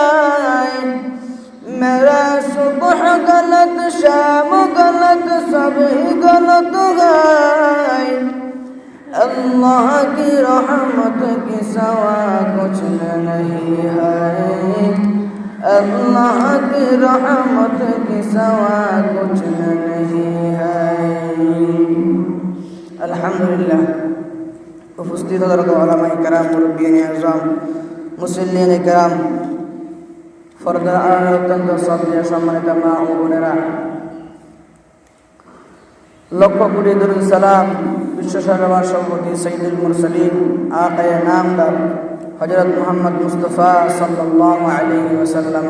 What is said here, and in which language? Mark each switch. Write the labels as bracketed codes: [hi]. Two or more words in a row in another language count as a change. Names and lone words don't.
[ur] میرا صبح غلط شام غلط صبح غلط ہے اللہ کی رحمت کی سوا کچھ نہیں ہے اللہ کی رحمت کی سوا کچھ نہیں ہے [bn] আলহামদুলিল্লাহ উপস্থিত হযরত উলামায়ে কেরাম মুরব্বিয়ানে আযম মুসল্লিয়ানে কেরাম ফরদা অত্যন্ত শ্রদ্ধেয় সম্মানিত মা ও বোনেরা লক্ষ কোটি দরুদ সালাম বিশ্বসরবার সভাপতি [ar] سيد المرسلين [bn] আকায়ে নামদার হযরত মুহাম্মদ মুস্তাফা [ar] صلى الله عليه وسلم